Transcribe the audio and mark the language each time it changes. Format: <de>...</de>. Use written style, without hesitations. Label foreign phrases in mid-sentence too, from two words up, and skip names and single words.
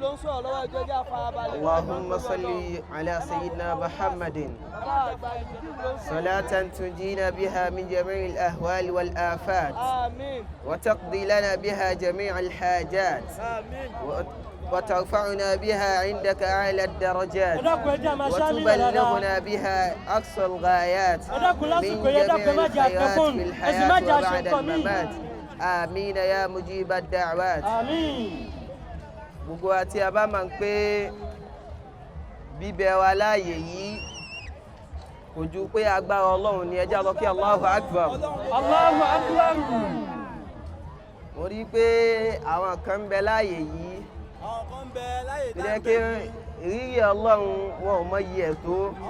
<ar>اللهم صل على سيدنا محمد صلاة تنجينا بها من جميع الأهوال والآفات وتقضي لنا بها جميع الحاجات وترفعنا بها عندك أعلى الدرجات وتبلغنا بها أقصى الغايات من جميع الخيرات في الحياة وبعد الممات. آمين يا مجيب الدعوات. آمين.</ar> <yo>gbogbo àti a bá máa ń pé bíbẹ wa láàyè yìí kò ju pé agbára Ọlọ́run ni. ẹ jẹ́ lọ kí</yo> <ar>الله أكبر. الله أكبر.</ar> <yo>mo rí i pé àwọn kan ń bẹ láàyè yìí tó jẹ́ pé ìrírí Ọlọ́run wọn ò mọ iye ẹ̀ tó.</yo>